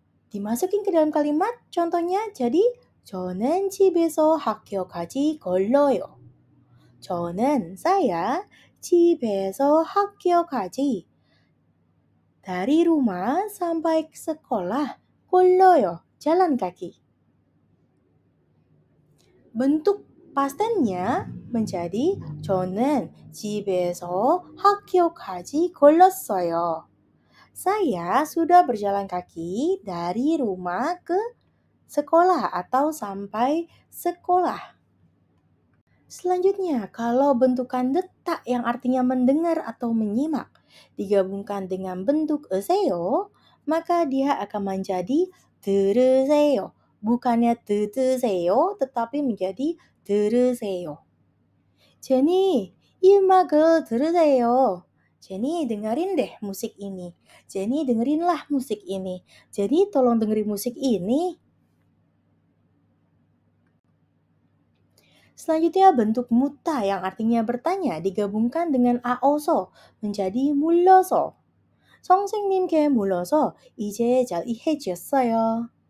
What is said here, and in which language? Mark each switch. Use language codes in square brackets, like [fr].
[id] Dimasukin ke dalam kalimat, contohnya jadi [ko] 저는 집에서 학교까지 걸어요. [id] 저는 saya [ko] 집에서 학교까지 [id] dari rumah sampai sekolah [ko] 걸어요. [id] Jalan kaki. Bentuk pastennya menjadi [ko] 저는 집에서 학교까지 걸었어요. [id] Saya sudah berjalan kaki dari rumah ke sekolah atau sampai sekolah. Selanjutnya, kalau bentukan detak yang artinya mendengar atau menyimak digabungkan dengan bentuk eseyo, maka dia akan menjadi [ko] 들으세요. [id] Bukannya [ko] 듣으세요, [id] tetapi menjadi [ko] 들으세요. 제니, 이 음악을 들으세요. [id] 제니, dengerin deh musik ini. Jenny, dengerinlah musik ini. Jenny, tolong dengerin musik ini. Selanjutnya bentuk muta yang artinya bertanya digabungkan dengan aoso menjadi [ko] 물러서. 선생님께 물러서 이제 잘 이해졌어요.